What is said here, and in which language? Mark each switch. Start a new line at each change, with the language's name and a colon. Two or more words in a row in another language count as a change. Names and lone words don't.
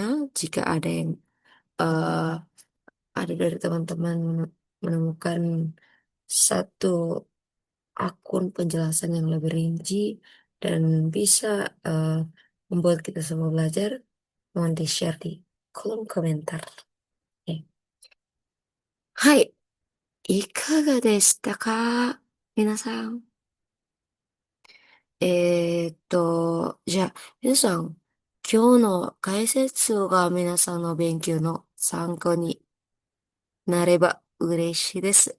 Indonesian: Jika ada yang eh, ada dari teman-teman menemukan satu akun penjelasan yang lebih rinci dan bisa eh, membuat kita semua belajar, mohon di-share di kolom komentar. Oke. Hai,
Japanese: いかがでしたか皆さん。じゃあ、皆さん、今日の解説が皆さんの勉強の参考になれば嬉しいです。